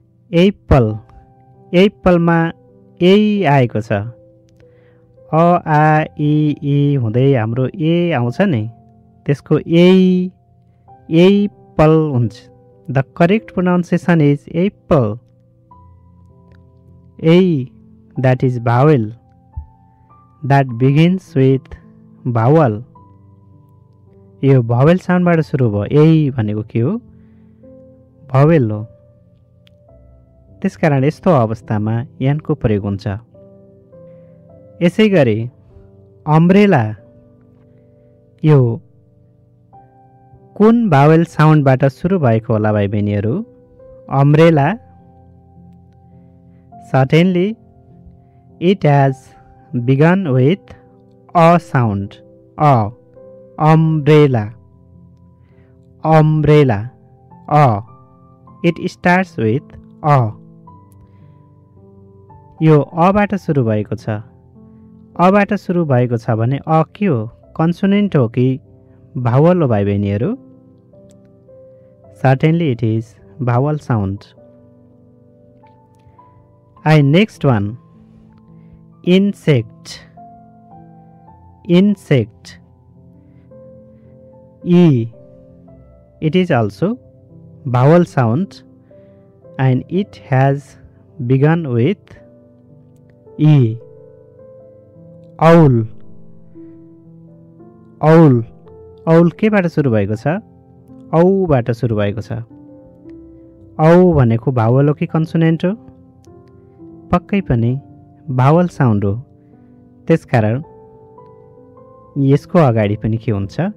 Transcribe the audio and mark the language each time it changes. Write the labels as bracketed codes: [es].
[ne] Apple, एप्पलमा ए आएको छ। A आ इ हुँदै हाम्रो ए आउँछ नि, त्यसको एप्पल हुन्छ। [en] The correct pronunciation is apple. A, that is vowel that begins with vowel [ne] यो भावेल साउन्डबाट सुरु भयो। यही भनेको के हो? भावेल हो। त्यसकारण यस्तो अवस्थामा यानको प्रयोग हुन्छ। यसै गरी अम्ब्रेला यो कुन भावेल साउन्डबाट सुरु भएको होला भाइ बहिनीहरू? [en] umbrella, certainly it has begun with a sound, a, umbrella, umbrella, a, it starts with a, [ne] यो अबाट सुरु भएको छ। अबाट सुरु भएको छ भने अ के हो? कन्सोनेन्ट हो कि भावल हो भाइ बहिनीहरू? [en] Certainly it is vowel sound. Next one, insect. Insect. E. It is also vowel sound and it has begun with E. Owl. Owl. [ne] Owl केबाट सुरु भएको छ? औबाट सुरु भएको छ। औ भनेको भावल हो कि कन्सोनेन्ट हो? पक्कै पनि भावल साउन्ड हो। त्यसकारण यसको अगाडि पनि के हुन्छ?